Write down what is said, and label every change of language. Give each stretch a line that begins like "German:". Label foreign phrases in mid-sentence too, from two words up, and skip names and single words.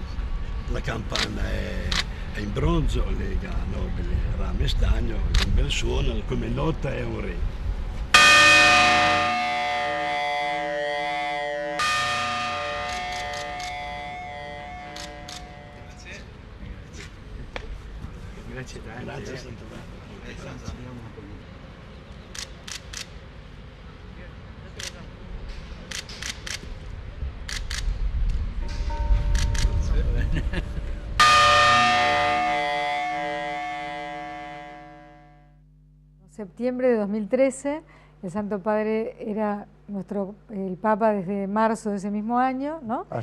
Italian: La campana è in bronzo, lega nobile rame stagno, un bel suono, come nota è un re. Grazie tanto. Grazie Santo Padre.
Spanish: Septiembre de 2013, el Santo Padre era el Papa desde marzo de ese mismo año, ¿no?